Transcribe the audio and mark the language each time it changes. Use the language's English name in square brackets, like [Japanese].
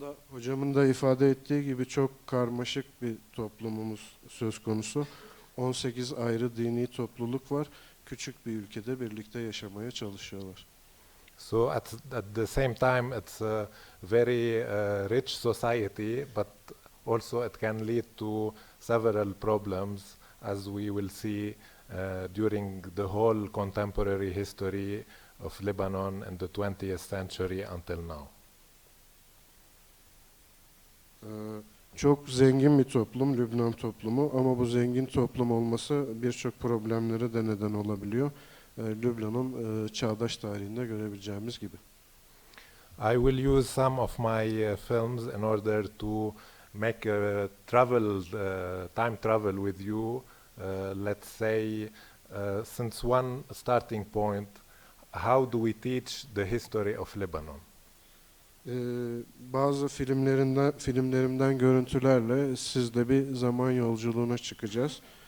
[Turkish] Hocamın da ifade ettiği gibi çok karmaşık bir toplumumuz söz konusu. 18 ayrı dini topluluk var. Küçük bir ülkede birlikte yaşamaya çalışıyorlar. [English] So at the same time, it's a very rich society, but also it can lead to several problems, as we will see during the whole contemporary history of Lebanon in the 20th century until now. [Turkish] Çok zengin bir toplum, Lübnan toplumu, ama bu zengin toplum olması birçok problemlere de neden olabiliyor. Lübnan'ın çağdaş tarihinde görebileceğimiz gibi. [English] I will use some of my films in order to make a time travel with you. Let's say, since one starting point, how do we teach the history of Lebanon? [Turkish] Bazı filmlerimden görüntülerle sizle bir zaman yolculuğuna çıkacağız.